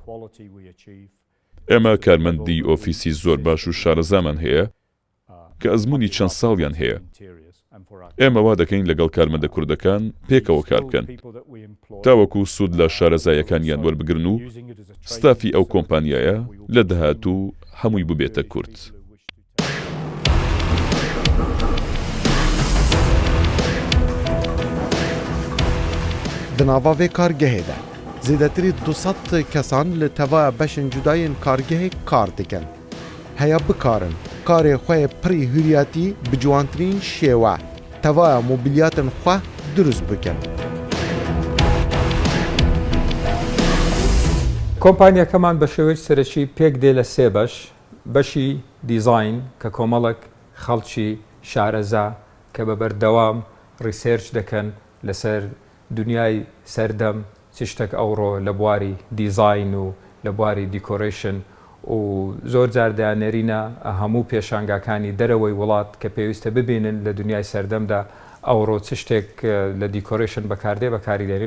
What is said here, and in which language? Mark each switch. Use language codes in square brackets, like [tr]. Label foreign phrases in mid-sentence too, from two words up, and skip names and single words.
[ckb] ئێمە کارمەندی ئۆفیسی زۆر باش و شارەزامان هەیە کە ئەزموونی چەند ساڵیان هەیە. ئێمە وا دەکەین لەگەڵ کارمەندە کوردەکان پێکەوە کار بکەن تاوەکو سوود لە شارەزایەکانیان وەربگرن و ستافی ئەو کۆمپانیایە لە داهاتوو هەمووی ببێتە کورد. [ku] Di nava vê kargehê de zêdetirî 200 kesan li tevaya beşên cudayên kargehê kar dikin. Heya bikarin karê xwe yê pirî hûriyetî bi ciwantirîn şêwe tevaya mobilyatên xwe durust bikin. [ckb] کۆمپانیەکەمان بە شێوەیەکی سەرەکی پێک دێ لە سێ بەش، بەشی دیزاین کە کۆمەڵک خەڵکی شارەزا کە بە بەردەوام ریسێرچ دەکەن لەسەر دنیای سەردەم چ شتێک ئەوڕۆ لە بواری دیزاین و لە بواری دیکۆڕیشن و زۆر جار دەیانێرینە هەموو پێشانگاکانی دەرەوەی وڵات کە پێویستە ببینن لە دنیای سەردەمدا ئەوڕۆ چ شتێک لە دیکۆڕیشن بەکاردێ بەکاریدێنین.